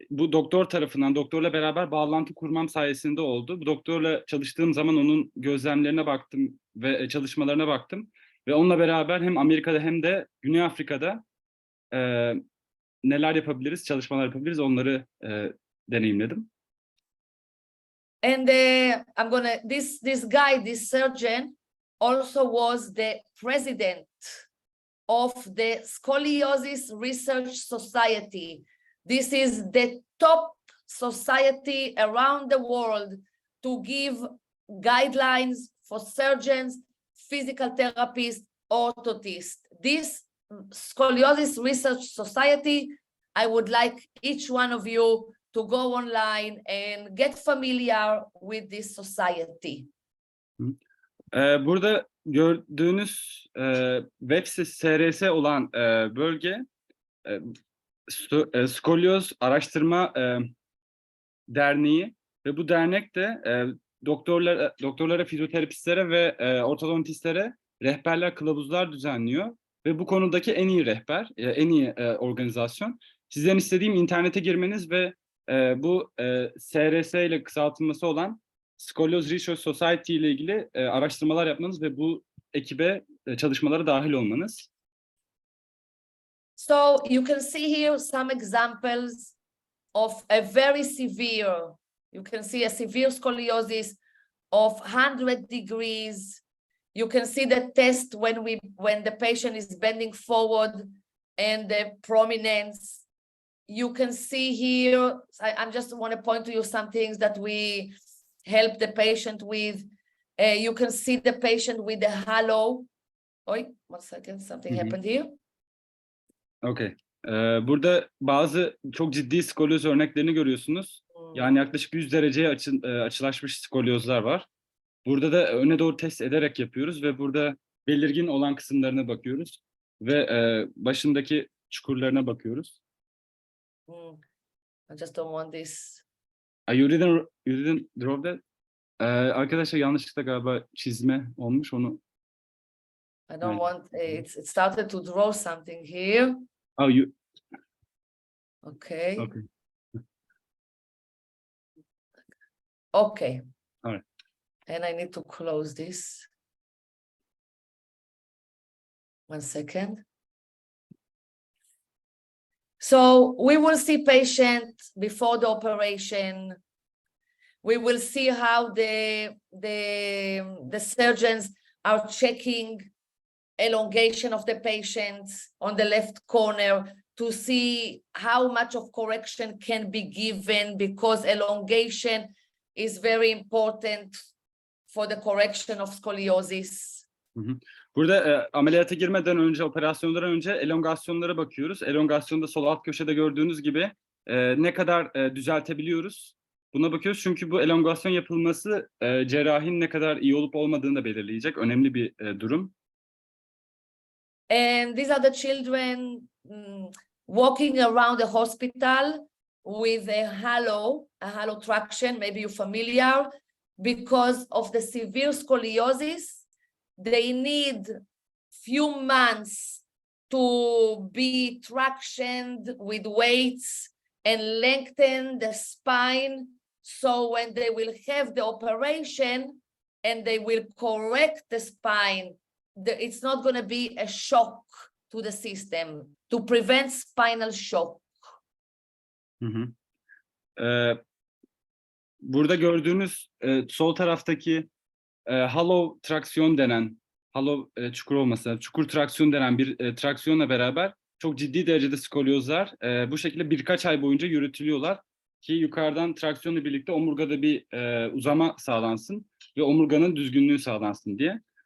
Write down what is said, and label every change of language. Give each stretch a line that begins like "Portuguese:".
Turkish: Bu doktorla beraber bağlantı kurmam sayesinde oldu. Bu doktorla çalıştığım zaman onun gözlemlerine baktım ve çalışmalarına baktım. Ve onunla beraber hem Amerika'da hem de Güney Afrika'da neler yapabiliriz, çalışmalar yapabiliriz, onları deneyimledim.
English: And this surgeon also was the president of the Scoliosis Research Society. This is the top society around the world to give guidelines for surgeons, physical therapists, orthotists. This Scoliosis Research Society, I would like each one of you to go online and get familiar with this society.
Turkish: Burada gördüğünüz web sitesi SRS olan bölge Skolyoz Araştırma Derneği ve bu dernek de doktorlara, fizyoterapistlere ve ortodontistlere rehberler, kılavuzlar düzenliyor. Ve bu konudaki en iyi rehber, en iyi organizasyon. Sizden istediğim internete girmeniz ve bu SRS ile kısaltılması olan Skolyoz Research Society ile ilgili araştırmalar yapmanız ve bu ekibe çalışmalara dahil olmanız.
English: So you can see here some examples of a very severe, you can see a severe scoliosis of 100 degrees. You can see the test when the patient is bending forward and the prominence. You can see here, I just want to point to you some things that we help the patient with. You can see the patient with the halo. Wait, 1 second, something happened here. Okay.
Turkish: Burada bazı çok ciddi skolyoz örneklerini görüyorsunuz. Yani yaklaşık 100 dereceye açılaşmış skolyozlar var. Burada da öne doğru test ederek yapıyoruz ve burada belirgin olan kısımlarına bakıyoruz ve başındaki çukurlarına bakıyoruz.
English: I just don't want this. You didn't draw that?
Turkish: Arkadaşlar yanlışlıkla galiba çizme olmuş onu.
English: I don't want it started to draw something here. Oh, you. Okay. Okay. Okay. All right. And I need to close this. 1 second. So we will see patient before the operation. We will see how the surgeons are checking elongation of the patient on the left corner to see how much of correction can be given, because elongation is very important for the correction of scoliosis.
Turkish: Burada ameliyata girmeden önce, operasyonlardan önce elongasyonlara bakıyoruz. Elongasyonda sol alt köşede gördüğünüz gibi ne kadar düzeltebiliyoruz. Buna bakıyoruz çünkü bu elongasyon yapılması cerrahinin ne kadar iyi olup olmadığını da belirleyecek. Önemli bir durum.
English: And these are the children walking around the hospital with a halo traction, maybe you're familiar, because of the severe scoliosis. They need few months to be tractioned with weights and lengthen the spine. So when they will have the operation and they will correct the spine, it's not going to be a shock to the system, to prevent spinal shock.
Turkish: Burada gördüğünüz sol taraftaki hollow traksiyon denen, çukur olmasa, çukur traksiyon denen bir traksiyonla beraber çok ciddi derecede skolyozlar bu şekilde birkaç ay boyunca yürütülüyorlar ki yukarıdan traksiyonla birlikte omurgada bir uzama sağlansın ve omurganın düzgünlüğü sağlansın diye.